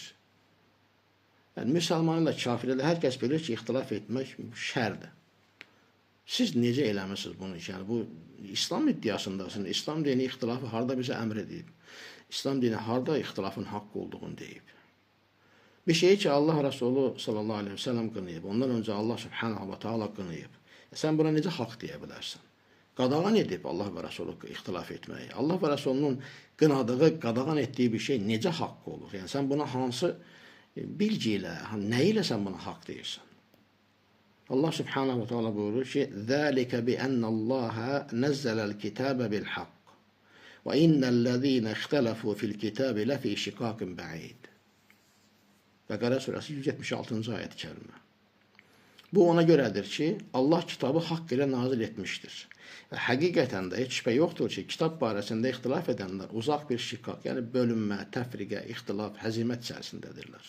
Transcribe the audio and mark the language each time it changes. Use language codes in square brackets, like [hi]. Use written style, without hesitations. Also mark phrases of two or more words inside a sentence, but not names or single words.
[az] Yəni müsəlman ilə kafir ilə hər kəs bilir ki, ixtilaf etmək şərdir. Siz necə eləmişsiniz bunu? Yəni bu İslam iddiasındasınız. İslam dini ixtilafı harda bizə əmr edib? İslam dini harda ixtilafın haqq olduğunu deyib? Bir şey ki, Allah Resulü [ar] صلى الله عليه وسلم [az] qınıyıb, ondan öncə Allah [ar] سبحانه وتعالى [az] qınıyıb. Sən buna necə haqq deyə bilərsən? Qadağan edib Allah və Resulü ixtilaf etməyi. Allah və Resulünün qınadığı, qadağan etdiyi bir şey necə haqq olur? Yəni sən buna hansı bilgi ilə, nə ilə sən buna haqq deyirsən? Allah [ar] سبحانه وتعالى [az] buyurur ki, [ar] ذَٰلِكَ بِأَنَّ اللّٰهَ نَزَّلَ الْكِتَابَ بِالْحَقِّ وَإِنَّ الَّذ۪ينَ اخْتَلَفُوا فِي الْكِتَابِ لَفِي شِقَاقٍ بَعِيدٍ. [az] Bəqərə surəsi 176-cı ayət-i kərimə. Bu ona görədir ki, Allah kitabı haqq ilə nazil etmişdir. Və həqiqətən də heç şübhə yoxdur ki, kitab barəsində ixtilaf edənlər uzaq bir şiqaq, yəni bölünmə, təfriqə, ixtilaf, həzimət içərisindədirlər.